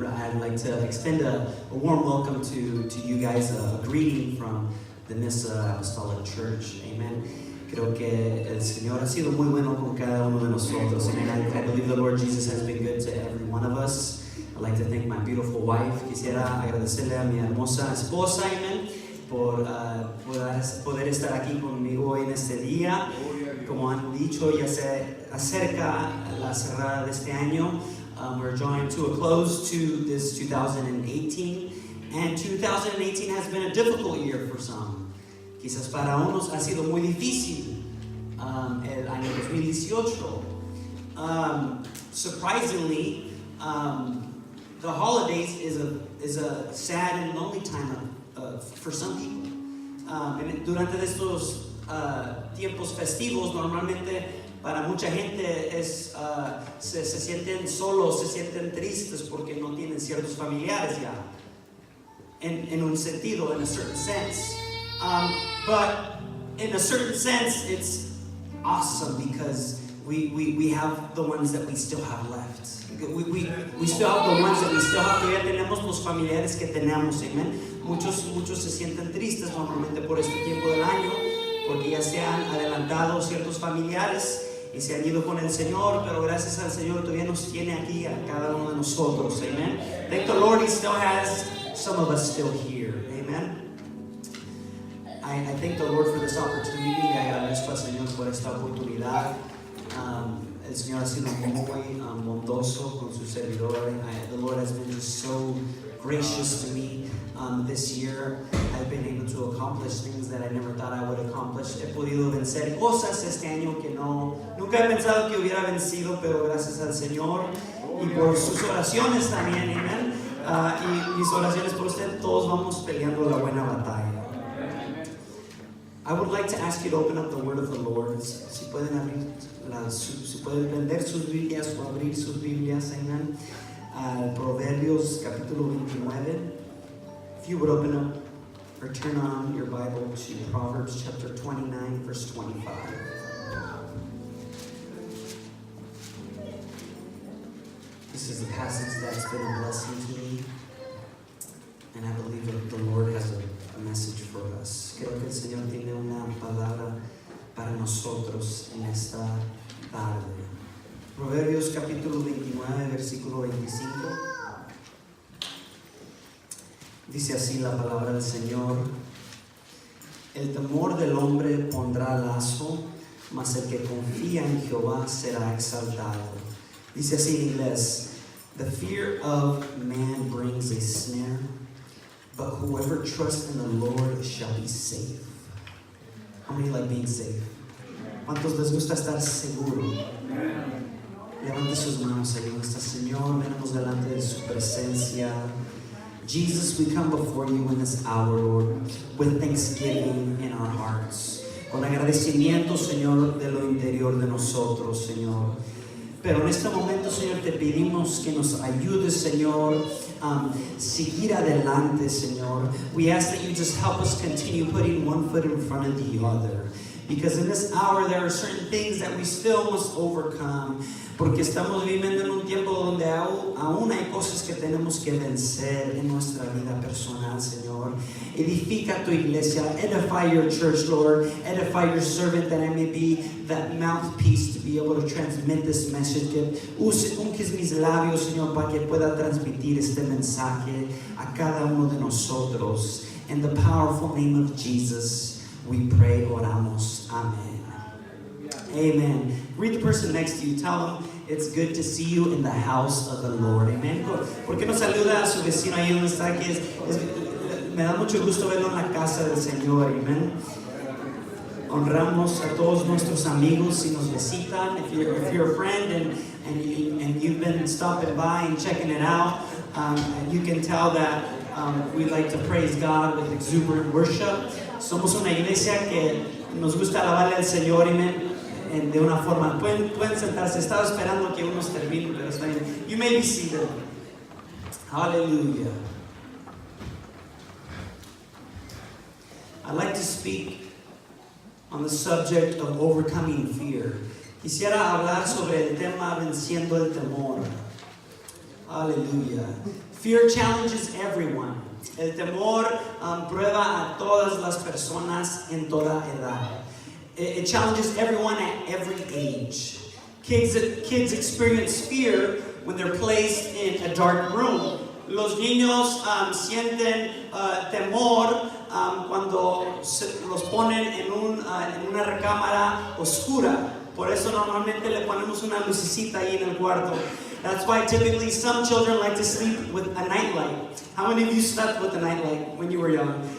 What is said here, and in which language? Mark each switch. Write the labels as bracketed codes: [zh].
[en] I'd like to extend a warm welcome to you guys, a greeting from the Nissa Apostolic Church, amen. [es] Creo que el Señor ha sido muy bueno con cada uno de nosotros, amen. [en] I believe the Lord Jesus has been good to every one of us. I'd like to thank my beautiful wife. [es] Quisiera agradecerle a mi hermosa esposa, amen, por poder estar aquí conmigo hoy en este día. Como han dicho, ya se acerca la cerrada de este año. [en] We're drawing to a close to this 2018, and 2018 has been a difficult year for some. [es] Quizás para unos ha sido muy difícil el año 2018. [en] Surprisingly, the holidays is a sad and lonely time for some people. [es] Durante estos tiempos festivos, normalmente para mucha gente se sienten solos, se sienten tristes porque no tienen ciertos familiares ya. En un sentido, [en] in a certain sense. But in a certain sense, it's awesome because we have the ones that we still have left. We still have the ones that we still have. [es] Todavía tenemos los familiares que tenemos, amen. Muchos se sienten tristes normalmente por este tiempo del año, porque ya se han adelantado ciertos familiares y se han ido con el Señor, pero gracias al Señor todavía nos tiene aquí a cada uno de nosotros, amen. [en] Thank the Lord, He still has some of us still here, amen. I thank the Lord for this opportunity. [es] Le agradezco al Señor por esta oportunidad. El Señor ha sido muy bondoso con su servidor. [en] The Lord has been just so gracious to me this year. I've been able to accomplish things that I never thought I would accomplish. [es] He podido vencer cosas este año que nunca he pensado que hubiera vencido, pero gracias al Señor y por sus oraciones también, amen. Y mis oraciones por usted, todos vamos peleando la buena batalla. [en] I would like to ask you to open up the word of the Lord. [es] Si pueden prender sus Biblias o abrir sus Biblias, amen. Proverbios capítulo 29. [en] If you would open up or turn on your Bible to Proverbs chapter 29, verse 25. This is a passage that's been a blessing to me, and I believe that the Lord has a message for us. [es] Creo que el Señor tiene una palabra para nosotros en esta tarde. Proverbios capítulo 29, versículo 25. Dice así la palabra del Señor: el temor del hombre pondrá lazo, mas el que confía en Jehová será exaltado. Dice así en inglés: [en] the fear of man brings a snare, but whoever trusts in the Lord shall be safe. How many like being safe? [es] ¿Cuántos les gusta estar seguro? Levante sus manos ahí donde está. Señor, venimos delante de su presencia. [en] Jesus, we come before you in this hour, Lord, with thanksgiving in our hearts. [es] Con agradecimiento, Señor, de lo interior de nosotros, Señor. Pero en este momento, Señor, te pedimos que nos ayudes, Señor, seguir adelante, Señor. [en] We ask that you just help us continue putting one foot in front of the other. Because in this hour there are certain things that we still must overcome. [es] Porque estamos viviendo en un tiempo donde aún hay cosas que tenemos que vencer en nuestra vida personal, Señor. Edifica tu iglesia, [en] edify your church, Lord. Edify your servant that I may be that mouthpiece to be able to transmit this message. [es] Unges mis labios, Señor, para que pueda transmitir este mensaje a cada uno de nosotros. [en] In the powerful name of Jesus, we pray, oramos. Amen. Amen. Read the person next to you. Tell them it's good to see you in the house of the Lord. Amen. [es] ¿Por qué no saluda a su vecino ahí donde está? Me da mucho gusto verlo en la casa del Señor. Amen. Honramos a todos nuestros amigos si nos visitan. [en] If you're a friend and you've been stopping by and checking it out, you can tell that we like to praise God with exuberant worship. [es] Somos una iglesia que nos gusta alabarle al Señor, amen. De una forma, pueden sentarse. Estaba esperando que unos terminen, pero está bien. [en] You may be seated. Hallelujah. I'd like to speak on the subject of overcoming fear. [es] Quisiera hablar sobre el tema venciendo el temor. Aleluya. [en] Fear challenges everyone. [es] El temor prueba a todas las personas en toda edad. [en] It challenges everyone at every age. Kids experience fear when they're placed in a dark room. [es] Los niños sienten temor cuando los ponen en una recámara oscura. Por eso normalmente le ponemos una lucecita ahí en el cuarto. [en] That's why typically some children like to sleep with a nightlight. How many of you slept with a nightlight when you were young?